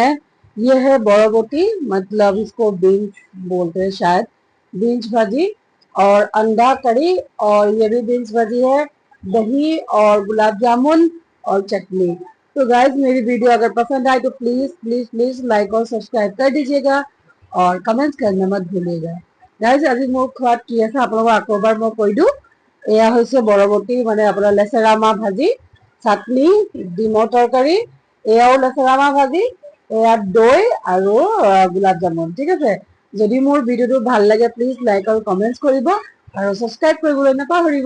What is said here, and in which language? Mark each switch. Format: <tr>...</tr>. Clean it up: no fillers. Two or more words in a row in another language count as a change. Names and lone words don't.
<hi>ये है बोराबोटी, मतलब इसको बीन्स बोलते हैं शायद। बीन्स भाजी और अंडा करी, और ये भी बीन्स भाजी है। दही और गुलाब जामुन और चटनी। तो गाइस, मेरी वीडियो अगर पसंद आए तो</hi> <en>please please please</en> <hi>लाइक और सब्सक्राइब कर दीजिएगा और कमेंट्स करना मत भूलिएगा।</hi> <as>গাইজ, আজি মোৰ খোৱাত কি আছে আপোনালোকক আকৌ এবাৰ মই কৈ দিওঁ। এয়া হৈছে বৰবটি, মানে আপোনাৰ লেচেৰা মাহ ভাজি, চাটনি, ডিমৰ তৰকাৰী, এয়াও লেচেৰা মাহ ভাজি, এয়া দৈ আৰু গোলাপ জামুন। ঠিক আছে, যদি মোৰ ভিডিঅ'টো ভাল লাগে</as> <en>please like</en> <as>আৰু কমেণ্টছ কৰিব আৰু ছাবস্ক্ৰাইব কৰিবলৈ নাপাহৰিব।</as>